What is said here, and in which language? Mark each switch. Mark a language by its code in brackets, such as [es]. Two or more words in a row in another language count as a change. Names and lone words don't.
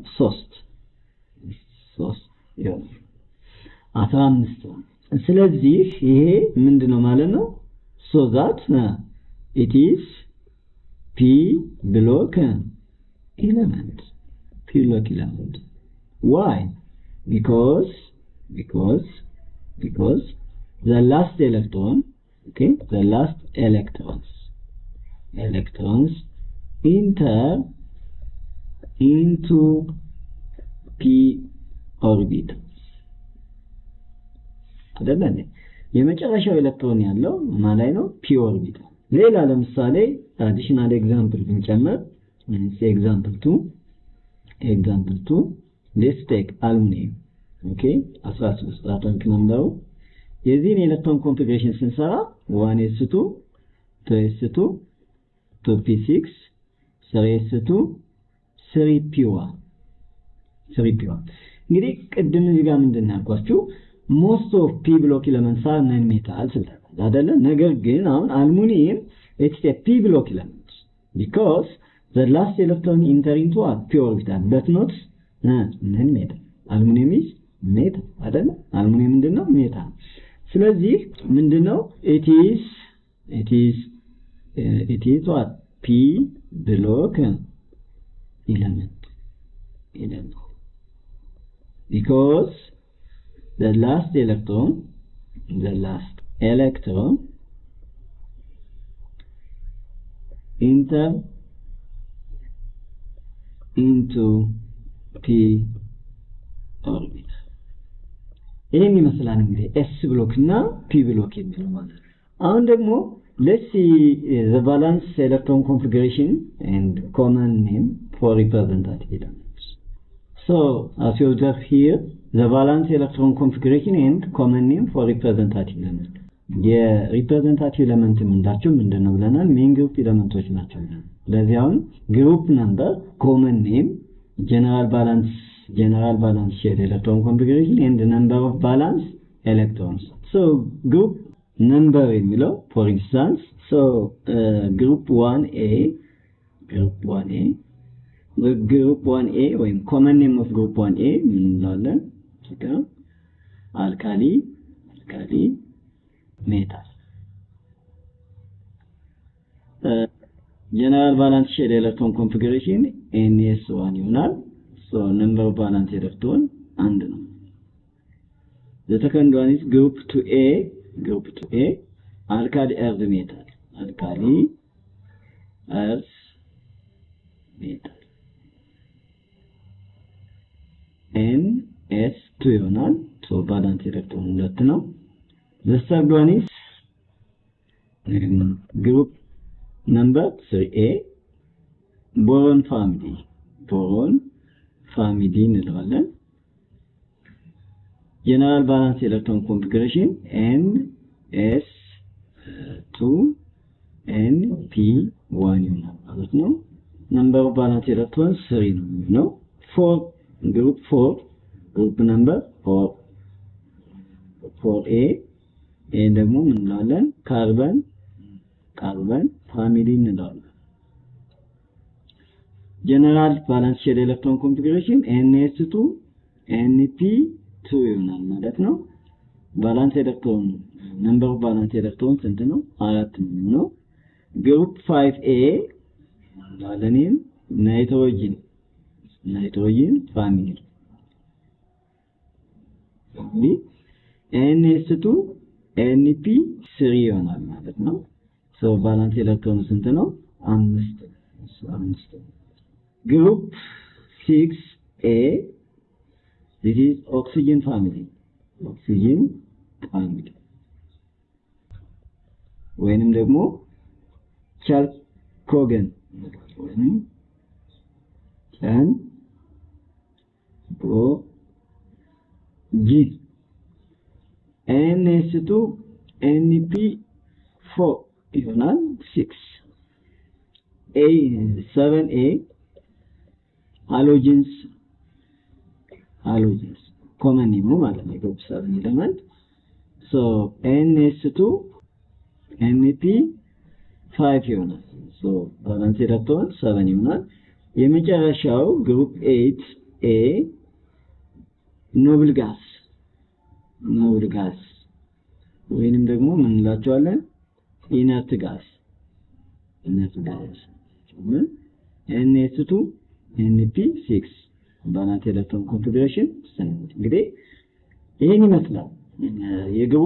[am] 3 ይሆናል 15 ነው። ስለዚህ ይሄ ምንድነው ማለት ነው? [en] so that it is p block element. Why? Because the last electron, okay, the last electrons enter into p orbitals. [am] አይደለም የመጨረሻው ኤሌክትሮን ያለው ማለት ነው [en] p orbital። [am] ሌላ ለምሳሌ [en] additional example ብንጨምር example 2 let's take aluminum, okay, 13 atomic number የዚህን electron configuration ስንሰራ 1s2 2s2 2p6 3s2 3p1 3p1 [am] እንግዲህ ቅድም እዚህ ጋር ምንድነው ያልኳችሁ [en] most of p block elements are non metals [am] አይደለ ነገር ግን አሁን አልሙኒየም [en] it's a p block element because the last electron enter into a p orbital but not non metal aluminum is metal [am] አይደለ አልሙኒየም ምንድነው [en] metal [am] ስለዚህ ምንድነው [en] it is what p block element because the last electron enter into p orbit [am] ይሄን ይመስላል እንግዲህ s ብሎክ እና p ብሎክ የሚለው ማለት አሁን ደግሞ [en] let's see the valence electron configuration and common name for representative elements so as you observe here the valence electron configuration and common name for representative element [am] የሪፕሬዘንታቲቭ ኤሌመንት ምንዳቸው ምንድነው ብለናል [en] main group [am] ኤሌመንቶች ናቸው ስለዚህ አሁን [en] group number common name general balance share electron configuration and number of valence electrons so group number የሚለው for instance so group 1a ወይም common name of group 1a እንላለን አልካሊ metal general valence share electron configuration ns1 ይሆናል so number of valence electron [am] አንድ ነው [en] the second one is group 2a alkali earth metal ns2 ይሆናል so valence electron [am] ሁለት ነው [en] the third one is group number 3a boron family እንለዋለን general valence electron configuration ns2 np1 [am] ይሆናል ማለት ነው [en] number of valence electrons 3 ነው 4 group number 4a [am] ይሄን ደግሞ ምን እንላለን [en] carbon family እንላለን general valence share electron configuration ns2 np2 [am] ይሆናል ማለት ነው [en] valence electron number of valence electrons [am] ስንት ነው 4 ነው [en] group 5a እንላለን nitrogen family ns2 np3 [am] ይሆናል ማለት ነው [en] so valence electron [am] ስንት ነው [en] 5 group 6a this is oxygen family [am] ወይንም ደግሞ ቻልኮገን ወይንም ጂ ns2 np4 ይሆናል 7a halogens [en] common name [am] ማለት ነው [en] group 7 element so ns2 np5 ይሆናል so valence electron 7 ይሆናል የመጨረሻው group 8a noble gas [am] ወይንም ደግሞ ምን እንላቸዋለን [en] inert gas ns2 np6 valence electron configuration [am] እንግዲህ ይሄን ይመስላል የግሩፕ